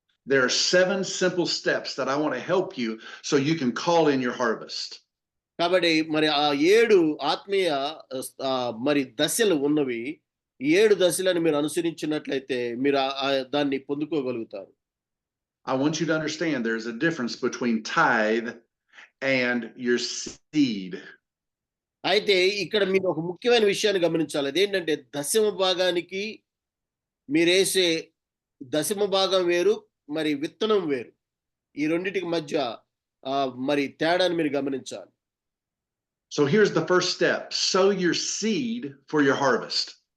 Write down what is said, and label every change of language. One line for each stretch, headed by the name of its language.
English: There are 7 simple steps that I want to help you so you can call in your harvest.
Telugu: కాబట్టి మరి ఆ 7 ఆత్మీయ మరి దశలు ఉన్నవి. ఈ 7 దశలను మీరు అనుసరించినట్లయితే మీరు దాన్ని పొందుకోగలుగుతారు.
English: I want you to understand there's a difference between tithe and your seed.
Telugu: అయితే ఇక్కడ మీరు ఒక ముఖ్యమైన విషయాన్ని గమనించాలి. అదేంటంటే దశమ భాగానికి మీరేసే దశమ భాగం వేరు, మరి విత్తనం వేరు. ఈ రెండిటికి మధ్య మరి తేడాన్ని మీరు గమనించాలి.
English: So here's the first step. Sow your seed for your harvest.